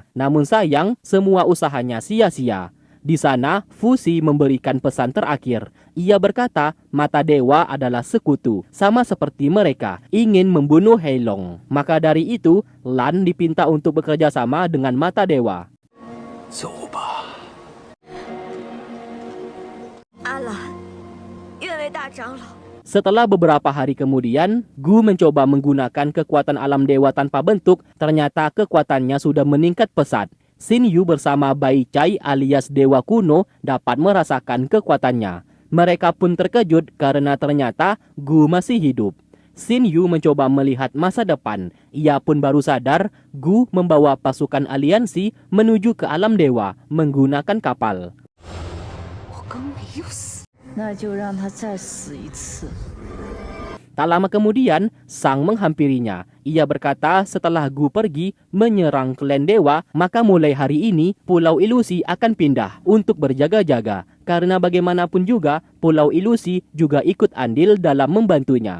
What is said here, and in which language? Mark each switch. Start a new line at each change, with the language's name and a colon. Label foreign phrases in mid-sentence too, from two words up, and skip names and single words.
Indonesian: Namun sayang, semua usahanya sia-sia. Di sana, Fuzi memberikan pesan terakhir. Ia berkata, Mata Dewa adalah sekutu, sama seperti mereka, ingin membunuh Heilong. Maka dari itu, Lan dipinta untuk bekerja sama dengan Mata Dewa.
Chinese: 走吧。阿兰，愿为大长老。
Indonesian: Setelah beberapa hari kemudian, Gu mencoba menggunakan kekuatan alam dewa tanpa bentuk, ternyata kekuatannya sudah meningkat pesat. Xin Yu bersama Bai Chai alias Dewa Kuno dapat merasakan kekuatannya. Mereka pun terkejut karena ternyata Gu masih hidup. Xin Yu mencoba melihat masa depan. Ia pun baru sadar Gu membawa pasukan aliansi menuju ke alam dewa menggunakan kapal.
Chinese: 我刚没有死，那就让他再死一次。
Indonesian: Tak lama kemudian, Sang menghampirinya. Ia berkata setelah Gu pergi menyerang klan dewa, maka mulai hari ini Pulau Ilusi akan pindah untuk berjaga-jaga. Karena bagaimanapun juga, Pulau Ilusi juga ikut andil dalam membantunya.